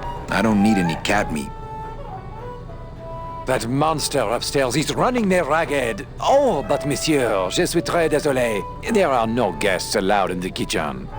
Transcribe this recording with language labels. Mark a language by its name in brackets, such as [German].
[English] I don't need any cat meat. That monster upstairs is running me ragged. Oh, but [French] monsieur, je suis très désolé. [English] There are no guests allowed in the kitchen.